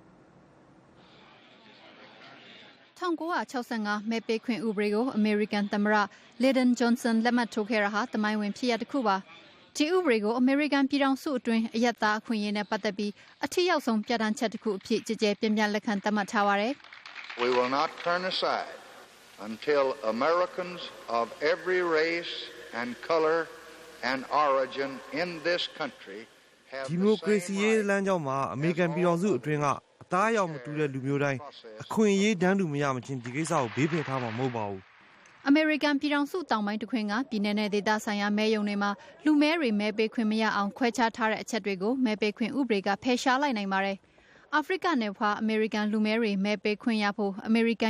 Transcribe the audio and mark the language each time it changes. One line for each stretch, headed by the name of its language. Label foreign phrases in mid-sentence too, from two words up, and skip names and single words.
Burmese: 1965 မဲပေးခွင့်ဥပဒေကိုအမေရိကန်သမ္မတလင်ဒန်ဂျွန်ဆန်လက်မှတ်ထိုးခဲ့တာဟာသမိုင်းဝင်ဖြစ်ရပ်တစ်ခုပါဒီဥပဒေကိုအမေရိကန်ပြည်ထောင်စုအတွင်းအရက်သားအခွင့်အရေးနဲ့ပတ်သက်ပြီးအထူးရောက်ဆုံးပြဋ္ဌာန်းချက်တစ်ခုအဖြစ်ကြည်ကြဲပြင်းပြလက်ခံသတ်မှတ်ထားပါတယ်
English: We will not turn aside until Americans of every race and color and origin in this country have
Burmese: ဒီမိုကရေစီရေးလမ်းကြောင်းမှာအမေရိကန်ပြည်ထောင်စုအတွင်းကအသားရောင်မတူတဲ့လူမျိုးတိုင်းအခွင့်အရေးတန်းတူမရမချင်းဒီကိစ္စကိုဘေးဖယ်ထားမှာမဟုတ်ပါဘူး အမေရိကန်ပြည်ထောင်စုတောင်ပိုင်းတစ်ခွင်ကပြည်내နဲ့ဒေသဆိုင်ရာမဲရုံတွေမှာလူမဲတွေမဲပေးခွင့်မရအောင်ခွဲခြားထားတဲ့အချက်တွေကိုမဲပေးခွင့်ဥပဒေကဖယ်ရှားလိုက်နိုင်ပါတယ်အာဖရိကနယ်ဖွာအမေရိကန်လူမဲတွေမဲပေးခွင့်ရဖို့အမေရိကန်